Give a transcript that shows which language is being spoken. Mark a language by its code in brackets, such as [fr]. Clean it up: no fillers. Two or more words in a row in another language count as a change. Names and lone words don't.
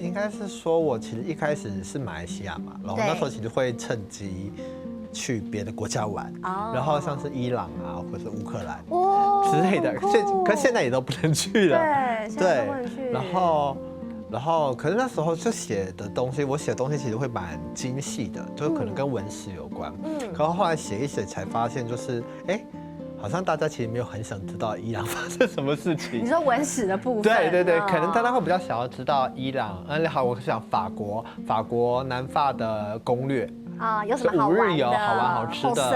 [zh] 應該是說我其實一開始是馬來西亞嘛，然後那時候其實會趁機去別的國家玩，然後像是伊朗啊，或者是烏克蘭之類的，可是現在也都不能去了。對，然後可是那時候就寫的東西，我寫的東西其實會蠻精細的，就是可能跟文史有關。可是後來寫一寫才發現，就是好像大家其实没有很想知道伊朗发生什么事情。你说文史的部分？对对对，可能大家会比较想要知道伊朗，好，我想法国南法的攻略。有什么好玩的？ 5日游好玩好吃的